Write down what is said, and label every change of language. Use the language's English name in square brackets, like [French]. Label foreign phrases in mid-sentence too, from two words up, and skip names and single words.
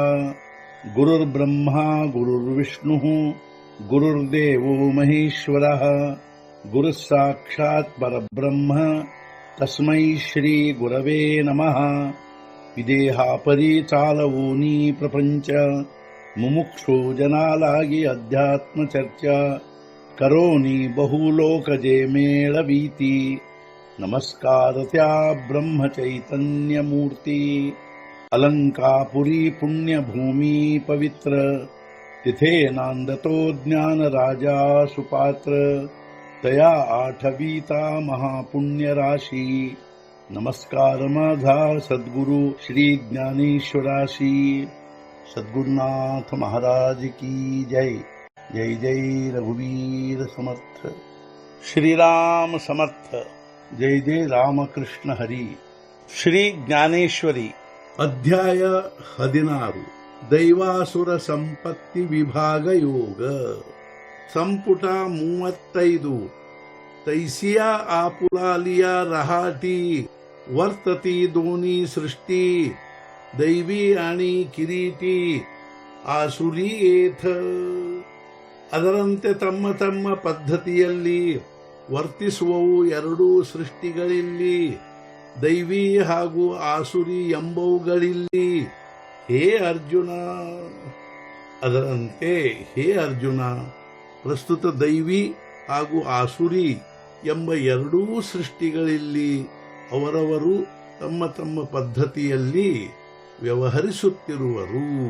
[Sanskrit] गुरुर्ब्रह्मा गुरुर्विष्णुः गुरुर्देवो महेश्वरः गुरुः साक्षात् परब्रह्म तस्मै श्री गुरवे नमः। [Marathi] विदेहापरि चालवूनी प्रपंच मुमुक्षु जनालागी अध्यात्म चर्चा करोनी बहुलोकजे मेळवीती। नमस्कार त्या ब्रह्म चैतन्य मूर्ती अलंकापुरी पुण्यभूमी पवित्र तिथे नांदतो ज्ञान राजा सुपात्र तया आठवीता महापुण्य राशी। नमस्कार माझा सद्गुरु श्री ज्ञानेश्वराशी। [Hindi] सद्गुरुनाथ महाराज की जय। [Marathi] जय जय रघुवीर समर्थ। श्रीराम समर्थ। जय जय रामकृष्ण हरी। [Kannada] ಶ್ರೀ ಜ್ಞಾನೇಶ್ವರಿ ಅಧ್ಯಾಯ 16 ದೈವಾಸುರ ಸಂಪತ್ತಿ ವಿಭಾಗ ಯೋಗ ಸಂಪುಟ 35 [Marathi] तैसिया आपुलालिया रहाटी वर्तती दोन्ही सृष्टी दैवी आणि किरीटी आसुरी एथ। [Kannada] ಅದರಂತೆ ತಮ್ಮ ತಮ್ಮ ಪದ್ಧತಿಯಲ್ಲಿ ವರ್ತಿಸುವವು ಎರಡೂ ಸೃಷ್ಟಿಗಳಿಲ್ಲಿ, ದೈವಿ ಹಾಗೂ ಆಸುರಿ ಎಂಬವುಗಳಿಲ್ಲಿ। ಹೇ ಅರ್ಜುನ, ಅದರಂತೆ ಹೇ ಅರ್ಜುನ, ಪ್ರಸ್ತುತ ದೈವಿ ಹಾಗೂ ಆಸುರಿ ಎಂಬ ಎರಡೂ ಸೃಷ್ಟಿಗಳಿಲ್ಲಿ ಅವರವರು ತಮ್ಮ ತಮ್ಮ ಪದ್ಧತಿಯಲ್ಲಿ ವ್ಯವಹರಿಸುತ್ತಿರುವರು।